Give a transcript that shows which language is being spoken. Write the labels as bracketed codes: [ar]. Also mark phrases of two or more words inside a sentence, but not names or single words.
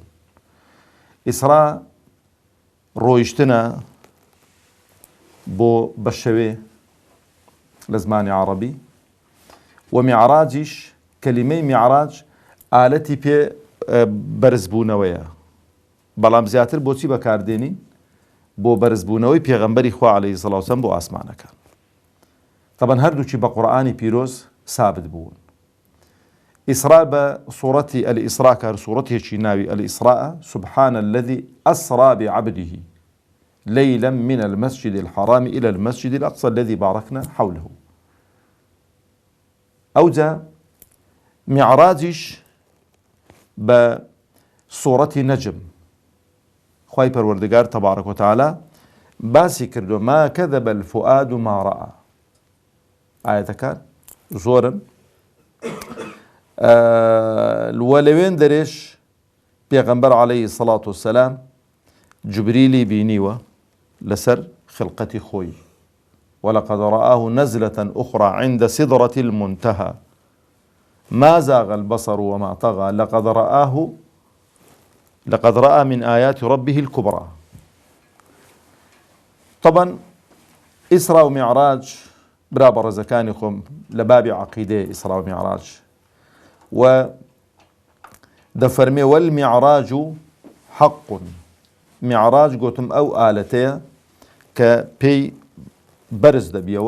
[ckb] ئیسرا ڕۆیشتنە بۆ بە شەوێ لە زمانی عەرەبی و میعراجیش کەلیمەی میعراج ئالەتی پێ بەرزبوونەوەیە، بەڵام زیاتر بۆچی بەکاردێنین؟ بۆ بەرزبوونەوەی پێغەمبەری خوا [ar] عەلەیهی سەڵات وسەلام [ckb] بۆ ئاسمانەکان. طبعاً هەردووچی بە قورئانی پیرۆز سابت بوون. ئیسرا بە سوورەتی ئەلئیسرا کار سوورەتێکی ناوی ئەلئیسراء [ar] سبحان الذي أسرى بعبده ليلا من المسجد الحرام إلى المسجد الأقصى الذي باركنا حوله. [ckb] ئەوجا میعراجیش بە سوورەتی نەجم خوای پەروەردگار [ar] تەبارەک و تەعالا [ckb] باسی کردو [ar] ما كذب الفؤاد ما رأى. [ckb] ئاەتەکان زۆرن وە لەوێن دەرێش پێغەمبەر [ar] عەلەیهی سەڵات وسەلام [ckb] جوبریلی بینیوە لەسەر خلقەتی خۆی [ar] ولقد رآه نزلة أخرى عند سدرة المنتهى ما زاغ البصر وما طغى لقد رأى من آيات ربه الكبرى. طبعا إسرا ومعراج [ckb] برا بەڕێزەکانی خۆم لە بابی عەقیدەیە ئیسرا و میعراج و دەفەرمێ [ar] والمعراج حق. [ckb] میعراج گوتم ئەو ئالەتەیە کە پێی بەرز دەبیەوە.